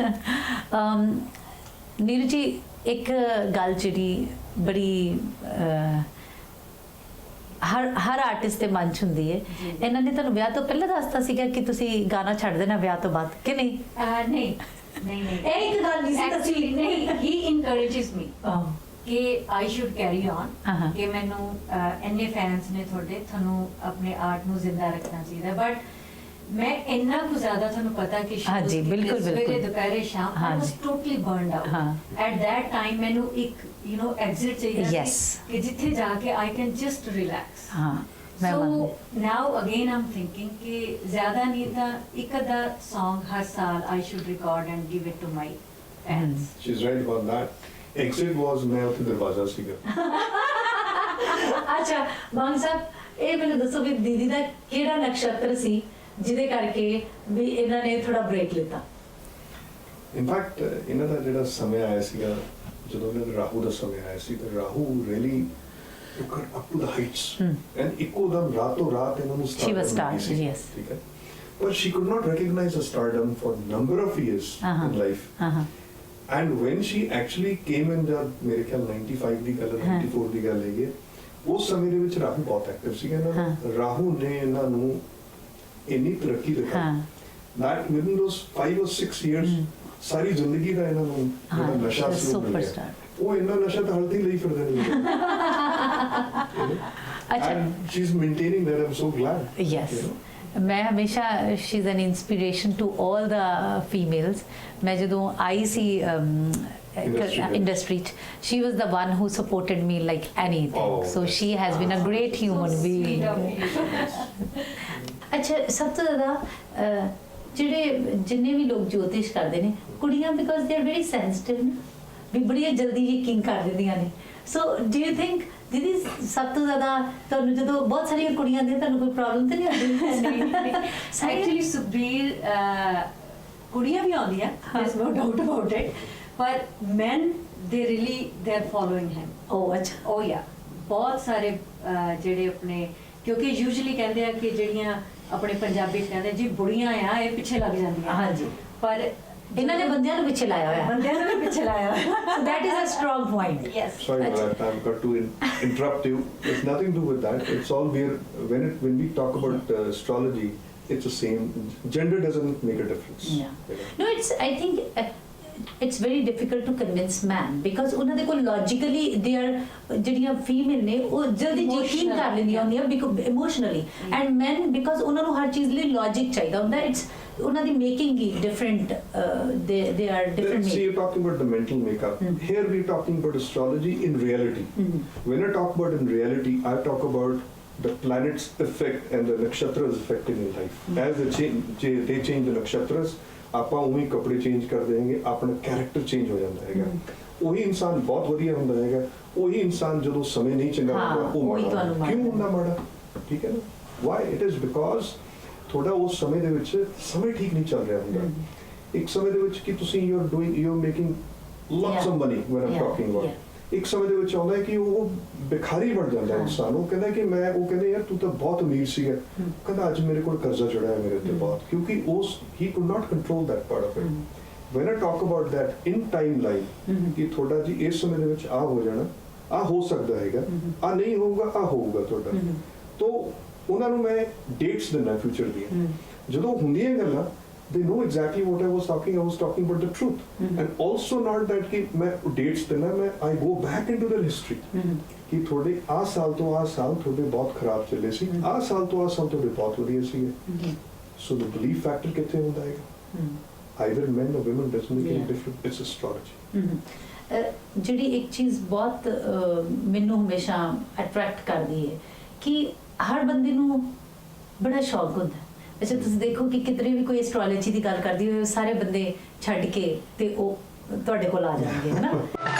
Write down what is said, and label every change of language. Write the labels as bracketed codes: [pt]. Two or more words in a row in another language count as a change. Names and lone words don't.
[pa] ਨੀਰੂ ਜੀ, ਇੱਕ ਗੱਲ ਜਿਹੜੀ ਬੜੀ ਹਰ ਆਰਟਿਸਟ ਦੇ ਮਨ 'ਚ ਹੁੰਦੀ ਹੈ, ਇਹਨਾਂ ਨੇ ਤੁਹਾਨੂੰ ਵਿਆਹ ਤੋਂ ਪਹਿਲਾਂ ਦੱਸਤਾ ਸੀਗਾ ਕਿ ਤੁਸੀਂ ਗਾਣਾ ਛੱਡ ਦੇਣਾ ਵਿਆਹ ਤੋਂ ਬਾਅਦ ਕਿ ਨਹੀਂ? ਨਹੀਂ ਨਹੀਂ ਨਹੀਂ, ਇਹ ਇੱਕ ਗੱਲ ਨਹੀਂ ਸੀ ਦੱਸੀ। ਨਹੀਂ, [en] he encourages me ਕਿ I should carry on, [pa] ਕਿ ਮੈਨੂੰ ਇੰਨੇ ਫੈਨਸ ਨੇ ਤੁਹਾਨੂੰ ਆਪਣੇ ਆਰਟ ਨੂੰ ਜ਼ਿੰਦਾ ਰੱਖਣਾ ਚਾਹੀਦਾ। ਬਟ ਮੈਂ ਇੰਨਾ ਕੁ ਜ਼ਿਆਦਾ ਤੁਹਾਨੂੰ ਪਤਾ ਕਿ ਹਾਂਜੀ, ਬਿਲਕੁਲ, ਸਵੇਰੇ ਬਿਲਕੁਲ। ਦੁਪਹਿਰੇ ਸ਼ਾਮ [en] I was totally burned out. At that time [pa] ਮੈਨੂੰ ਇੱਕ exit ਚਾਹੀਦਾ [en] Yes. [pa] ਸੀ ਕਿ ਜਿੱਥੇ ਜਾ ਕੇ [en] I can just relax. [pa] ਹਾਂ, ਮੈਂ So ਮੰਨਦੀ। [en] now again I'm thinking [pa] ਕਿ ਜ਼ਿਆਦਾ ਨਹੀਂ ਤਾਂ ਇੱਕ ਅੱਧਾ song ਹਰ ਸਾਲ [en] I should record and give it to my fans. She's right about that. Exit was [pa] ਮੈਂ ਉੱਥੇ ਦਰਵਾਜ਼ਾ ਸੀਗਾ। ਅੱਛਾ ਮਾਨ ਸਾਹਿਬ, ਇਹ ਮੈਨੂੰ ਦੱਸੋ ਵੀ ਦੀਦੀ ਦਾ ਕਿਹੜਾ ਨਕਸ਼ਤਰ ਸੀ ਜਿਹਦੇ ਕਰਕੇ ਵੀ ਇਹਨਾਂ ਨੇ ਥੋੜਾ ਬ੍ਰੇਕ ਲਿੱਤਾ? ਇਨਫੈਕਟ ਇਹਨਾਂ ਦਾ ਜਿਹੜਾ ਸਮੇਂ ਆਇਆ ਸੀਗਾ, ਜਦੋਂ ਇਹਨਾਂ ਦਾ ਰਾਹੂ ਦਾ ਸਮੇਂ ਆਇਆ ਸੀ, ਤਾਂ ਰਾਹੂ [en] really took her up to the heights. [pa] And ਇੱਕੋ ਦਮ ਰਾਤੋਂ ਰਾਤ ਇਹਨਾਂ ਨੂੰ [en] She was [pa] stardom ਮਿਲੀ stardom, ਸੀ, yes. ਠੀਕ ਹੈ। [en] But she could not recognize the stardom for number of years in life. And when she actually came in, [pa] ਜਦ ਮੇਰੇ ਖਿਆਲ 95 ਦੀ ਗੱਲ ਹੈ, 94 ਦੀ ਗੱਲ ਹੈਗੀ, ਉਸ ਸਮੇਂ ਦੇ ਵਿੱਚ ਰਾਹੂ ਬਹੁਤ ਐਕਟਿਵ ਸੀਗਾ। ਇਹਨਾਂ ਰਾਹੂ ਨੇ ਇਹਨਾਂ ਨੂੰ ਇੰਨੀ ਤਰੱਕੀ ਦਿਖਾਈ [en] that within those 5 or 6 years [pa] ਸਾਰੀ ਜ਼ਿੰਦਗੀ ਦਾ ਇਹਨਾਂ ਨੂੰ ਜਿਹੜਾ ਨਸ਼ਾ ਸੀ ਉਹ ਮਿਲ ਗਿਆ। ਉਹ ਇੰਨਾ ਨਸ਼ਾ ਤਾਂ ਹਲਦੀ ਲਈ ਫਿਰਦੇ ਨੇ। ਅੱਛਾ, [en] And she's maintaining that. I'm so glad. Yes. You know? [pa] ਮੈਂ ਹਮੇਸ਼ਾ [en] she's an inspiration to all the females. [pa] ਮੈਂ ਜਦੋਂ ਆਈ ਸੀ [en] industry, she was the one who supported me like anything. So she has been a great human being. [pa] ਅੱਛਾ, ਸਭ ਤੋਂ ਜ਼ਿਆਦਾ ਜਿੰਨੇ ਵੀ ਲੋਕ ਜੋਤਿਸ਼ ਕਰਦੇ ਨੇ, ਕੁੜੀਆਂ [en] because they are very sensitive [pa] ਵੀ ਬੜੀ ਜਲਦੀ ਯਕੀਨ ਕਰ ਦਿੰਦੀਆਂ ਨੇ। [en] so do you think [pa] ਦੀਦੀ ਸਭ ਤੋਂ ਜ਼ਿਆਦਾ ਤੁਹਾਨੂੰ ਜਦੋਂ ਬਹੁਤ ਸਾਰੀਆਂ ਕੁੜੀਆਂ ਦੇ ਤੁਹਾਨੂੰ ਕੋਈ ਪ੍ਰੋਬਲਮ ਤਾਂ ਨਹੀਂ ਆਉਂਦੀ? ਐਕਚੁਅਲੀ ਸੁਖਬੀਰ ਕੁੜੀਆਂ ਵੀ ਆਉਂਦੀਆਂ, [en] there's no doubt about it, ਪਰ men they really they're following him. [pa] ਉਹ ਅੱਛਾ, ਉਹ ਯਾ ਬਹੁਤ ਸਾਰੇ ਜਿਹੜੇ ਆਪਣੇ, ਕਿਉਂਕਿ ਯੂਜੂਅਲੀ ਕਹਿੰਦੇ ਆ ਕਿ ਜਿਹੜੀਆਂ ਆਪਣੇ ਪੰਜਾਬੀ ਚ ਕਹਿੰਦੇ ਜੀ ਬੁੜੀਆਂ ਆ ਇਹ ਪਿੱਛੇ ਲੱਗ ਜਾਂਦੀਆਂ। ਹਾਂਜੀ, ਪਰ ਇਹਨਾਂ ਨੇ ਬੰਦਿਆਂ ਨੂੰ ਪਿੱਛੇ ਲਾਇਆ ਹੋਇਆ। ਬੰਦਿਆਂ ਨੂੰ ਵੀ ਪਿੱਛੇ ਲਾਇਆ ਹੋਇਆ। [en] So that is a strong point. Yes. Sorry for that. I've got to interrupt you. It's nothing to do with that. It's all when we talk about astrology, it's the same. Gender doesn't make a difference. Yeah. You know? No, I think it's very difficult to convince man because [pa] ਉਹਨਾਂ ਦੇ ਕੋਲ [en] logically they are [pa] ਜਿਹੜੀਆਂ female ਨੇ ਉਹ ਜਲਦੀ ਯਕੀਨ ਕਰ ਲੈਂਦੀਆਂ ਹੁੰਦੀਆਂ [en] because emotionally and men because [pa] ਉਹਨਾਂ ਨੂੰ ਹਰ ਚੀਜ਼ ਲਈ logic ਚਾਹੀਦਾ ਹੁੰਦਾ। [en] It's [pa] ਉਹਨਾਂ ਦੀ [en] making ਹੀ different, they are different. See, you're talking about the mental makeup. Here we're talking about astrology in reality. When I talk about in reality, I talk about the planets' effect and the nakshatras affecting in life. As they change the nakshatras, [pa] ਆਪਾਂ ਉਹੀ ਕੱਪੜੇ ਚੇਂਜ ਕਰ ਦੇਂਗੇ, ਆਪਣਾ ਕੈਰੈਕਟਰ ਚੇਂਜ ਹੋ ਜਾਂਦਾ ਹੈਗਾ। ਉਹੀ ਇਨਸਾਨ ਬਹੁਤ ਵਧੀਆ ਹੁੰਦਾ ਹੈਗਾ, ਉਹੀ ਇਨਸਾਨ ਜਦੋਂ ਸਮੇਂ ਨਹੀਂ ਚੰਗਾ ਹੁੰਦਾ ਉਹ ਮਾੜਾ ਕਿਉਂ ਹੁੰਦਾ? ਮਾੜਾ, ਠੀਕ ਹੈ ਨਾ? ਵਾਈ? [en] it is because [pa] ਤੁਹਾਡਾ ਉਸ ਸਮੇਂ ਦੇ ਵਿੱਚ ਸਮੇਂ ਠੀਕ ਨਹੀਂ ਚੱਲ ਰਿਹਾ ਹੁੰਦਾ। ਇੱਕ ਸਮੇਂ ਦੇ ਵਿੱਚ ਕਿ ਤੁਸੀਂ [en] you are making lots of money when I'm talking about. [pa] ਇੱਕ ਸਮੇਂ ਦੇ ਵਿੱਚ ਆਉਂਦਾ ਹੈ ਕਿ ਉਹ ਬਿਖਾਰੀ ਬਣ ਜਾਂਦਾ ਇਨਸਾਨ। ਉਹ ਕਹਿੰਦਾ ਕਿ ਉਹ ਕਹਿੰਦੇ ਯਾਰ ਤੂੰ ਤਾਂ ਬਹੁਤ ਅਮੀਰ ਸੀਗਾ, ਕਹਿੰਦਾ ਅੱਜ ਮੇਰੇ ਕੋਲ ਕਰਜ਼ਾ ਚੜਿਆ ਹੈ ਮੇਰੇ ਉੱਤੇ ਬਹੁਤ, ਕਿਉਂਕਿ [en] he could not control that part of it. When I talk about that in timeline, [pa] ਕਿ ਤੁਹਾਡਾ ਜੀ ਇਸ ਸਮੇਂ ਦੇ ਵਿੱਚ ਹੋ ਜਾਣਾ, ਹੋ ਸਕਦਾ ਹੈਗਾ, ਨਹੀਂ ਹੋਊਗਾ, ਹੋਊਗਾ ਤੁਹਾਡਾ। ਤਾਂ ਉਹਨਾਂ ਨੂੰ ਮੈਂ ਡੇਟਸ ਦਿੰਦਾ ਫਿਊਚਰ ਦੀਆਂ। ਜਦੋਂ ਹੁੰਦੀਆਂ ਗੱਲਾਂ [en] they know exactly what I was talking about the truth. And also not that [pa] कि मैं dates देना, [en] I go back into the history [pa] ਕਿ ਥੋੜ੍ਹੇ ਸਾਲ ਤੋਂ ਸਾਲ ਥੋੜ੍ਹੇ ਬਹੁਤ ਖ਼ਰਾਬ ਚੱਲੇ ਸੀ, ਸਾਲ ਤੋਂ ਸਾਲ ਥੋੜ੍ਹੇ ਬਹੁਤ ਵਧੀਆ ਸੀ। [en] So the belief factor [hi] कितने होता है? [en] Either men or women doesn't make any difference. It's astrology. [pa] ਜਿਹੜੀ ਇੱਕ ਚੀਜ਼ ਬਹੁਤ ਮੈਨੂੰ ਹਮੇਸ਼ਾ ਅਟਰੈਕਟ ਕਰਦੀ ਹੈ ਕਿ ਹਰ ਬੰਦੇ ਨੂੰ ਬੜਾ ਸ਼ੌਕ ਹੁੰਦਾ ਹੈ। ਅੱਛਾ, ਤੁਸੀਂ ਦੇਖੋ ਕਿ ਕਿਧਰੇ ਵੀ ਕੋਈ ਐਸਟ੍ਰੋਲੋਜੀ ਦੀ ਗੱਲ ਕਰਦੀ ਹੋਵੇ ਸਾਰੇ ਬੰਦੇ ਛੱਡ ਕੇ ਤੇ ਉਹ ਤੁਹਾਡੇ ਕੋਲ ਆ ਜਾਣਗੇ, ਹੈ ਨਾ?